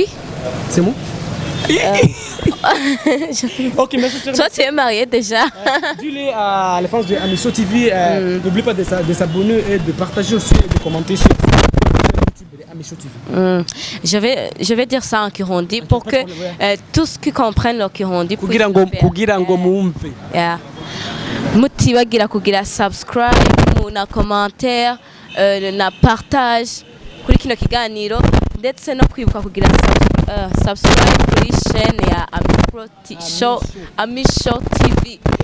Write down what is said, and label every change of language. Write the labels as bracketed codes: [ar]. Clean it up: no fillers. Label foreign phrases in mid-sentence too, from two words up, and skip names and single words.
[fr] C'est moi? Ok, merci. Toi, tu es marié déjà. Dis-le à la fans de Amisho TV. N'oublie pas de s'abonner et de partager aussi et de commenter sur YouTube de Amisho TV. Je vais dire ça en Kirundi pour que tous qui comprennent le Kirundi puissent [rn] Kugira ngo mumve. Yeah. Mutibagira kugira subscribe, muna commentaire, na partage kuri kino kiganiro ndetse no kwibuka kugira subscribe kuri chaîne ya Amisho TV.